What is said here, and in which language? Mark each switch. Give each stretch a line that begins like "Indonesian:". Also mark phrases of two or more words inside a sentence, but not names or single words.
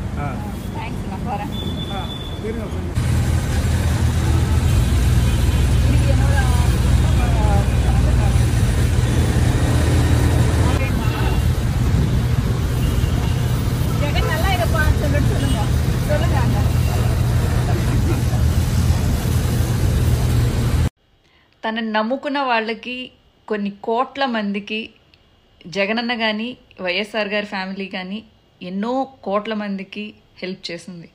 Tamil: தேங்க்ஸ். நான் வரேன். இருங்க. ஜெகன் நல்லா இருப்பான்னு சொல்லுங்க.
Telugu: తనని నమ్ముకున్న వాళ్ళకి, కొన్ని కోట్ల మందికి జగనన్న కానీ వైఎస్ఆర్ గారి ఫ్యామిలీ కానీ ఎన్నో కోట్ల మందికి హెల్ప్ చేసింది.